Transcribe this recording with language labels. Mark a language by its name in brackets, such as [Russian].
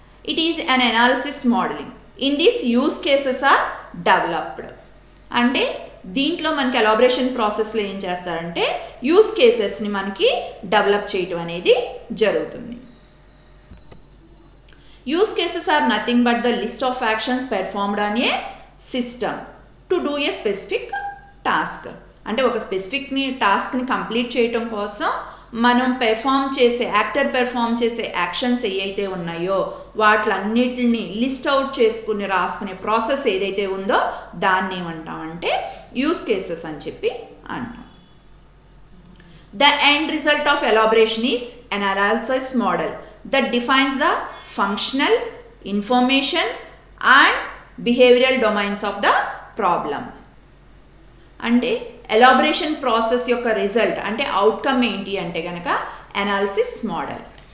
[English] It is an analysis modelling in this use cases are developed. [Telugu] అంటే దీంట్లో మనకి elaboration ప్రాసెస్లో ఏం చేస్తారంటే యూస్ కేసెస్ని మనకి డెవలప్ చేయటం అనేది జరుగుతుంది. [English] Use cases are nothing but the list of actions performed on a system to do a specific task. [Telugu] అంటే ఒక స్పెసిఫిక్ టాస్క్ని కంప్లీట్ చేయటం కోసం మనం యాక్టర్ పెర్ఫామ్ చేసే యాక్షన్స్ ఏవైతే ఉన్నాయో వాటిలన్నిటిని లిస్ట్ అవుట్ చేసుకుని రాసుకునే ప్రాసెస్ ఏదైతే ఉందో దాన్ని ఏమంటామంటే యూస్ కేసెస్ అని చెప్పి అంటాం. [English] The end result of elaboration is an analysis model that defines the functional, information and behavioral domains of the problem. [Telugu] అంటే ఎలాబరేషన్ ప్రాసెస్ యొక్క రిజల్ట్ అంటే అవుట్కమ్ ఏంటి అంటే కనుక అనాలిసిస్ మోడల్.